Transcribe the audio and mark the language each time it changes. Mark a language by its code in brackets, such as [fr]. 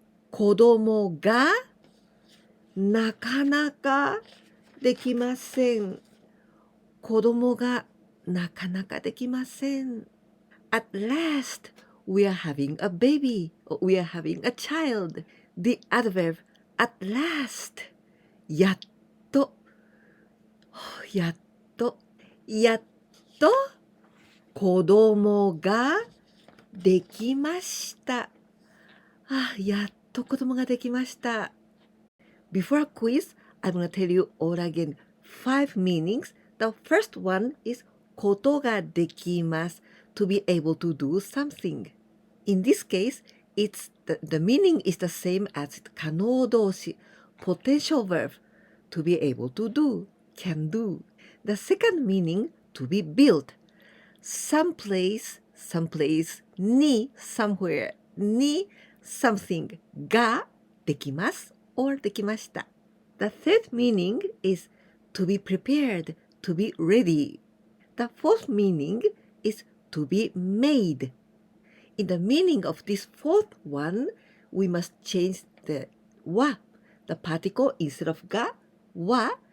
[ja] 子供がなかなかできません。子供がなかなかできません。 [en] At last, we are having a baby, or we are having a child. The adverb at last. [ja] やっと子供ができました。やっと子供ができました。 [en] Before a quiz, I'm going to tell you all again 5 meanings. The first one is ことができます to be able to do something. In this case, the meaning is the same as 可能動詞 potential verb to be able to do, can do. The second meaning to be built. Someplace に somewhere に something ができます or できました。 The third meaning is to be prepared, to be ready. The fourth meaning is to be made. In the meaning of this fourth one, we must change the wa, the particle instead of ga, wa,